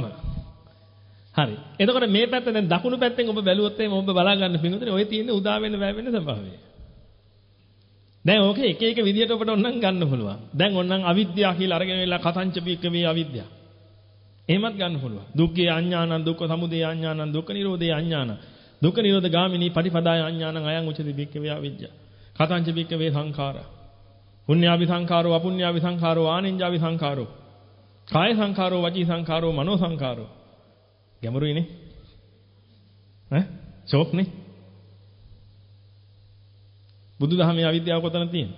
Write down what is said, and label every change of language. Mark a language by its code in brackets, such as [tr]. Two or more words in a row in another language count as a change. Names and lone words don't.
[si] හරි. එතකොට මේ පැත්ත දැන් දකුණු පැත්තෙන් ඔබ බැලුවොත් එහෙනම් ඔබ බලා ගන්න පිංගුතුනි ඔය තියෙන උදා වෙන වැය වෙන ස්වභාවය. දැන් ඕකේ එක එක විදියට ඔබට ඕනනම් ගන්න පුළුවන්. දැන් ඕනනම් අවිද්‍යාව කියලා අරගෙන වෙලා [pi] කතංච බික්කවේ [si] අවිද්‍යාව. එහෙමත් ගන්න පුළුවන්. [pi] දුක්ඛේ අඥානං දුක්ඛ සමුදය අඥානං දුක්ඛ නිරෝධේ අඥානං දුක්ඛ නිරෝධ ගාමිනී පටිපදාය අඥානං අයං උච්චති බික්කවේ අවිද්‍යාව. කතංච බික්කවේ සංඛාරා. පුඤ්ඤාවි සංඛාරෝ අපුඤ්ඤාවි සංඛාරෝ ආනෙන්ජාවි සංඛාරෝ. කාය සංඛාරෝ වචී සංඛාරෝ මනෝ සංඛාරෝ. [si] ගැඹුරුයිනේ. ඈ? ෂෝක්නේ. බුදුදහමේ අවිද්‍යාව කොතන තියෙන්නේ?